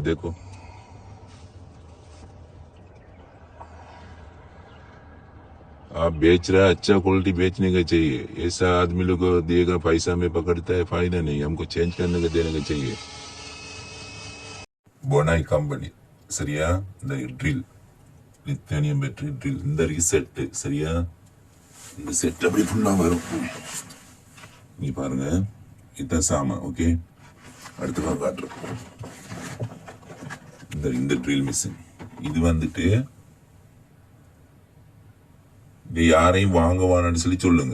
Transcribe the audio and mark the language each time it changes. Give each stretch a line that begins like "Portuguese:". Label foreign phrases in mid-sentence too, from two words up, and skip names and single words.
Hindi: देखो आप बेच रहा है, अच्छा क्वालिटी बेचने का चाहिए। ऐसा आदमी लोग को देगा पैसा में पकड़ता है, फायदा नहीं, हमको चेंज करने का देने का चाहिए।
Tamil: बोनाई कंपनी சரியா, இந்த ட்ரில்
English: lithium battery drill,
Tamil: இந்த ரீசெட் சரியா, இந்த செட் அப்படி ஃபுல்லா வரும். நீ பாருங்க இதான் சாமான். ஓகே அடுத்த வாரம் காட்டுறேன். இந்த
English: drill machine
Tamil: இது வந்துட்டு இது யாரையும் வாங்குவான்னு சொல்லி சொல்லுங்க.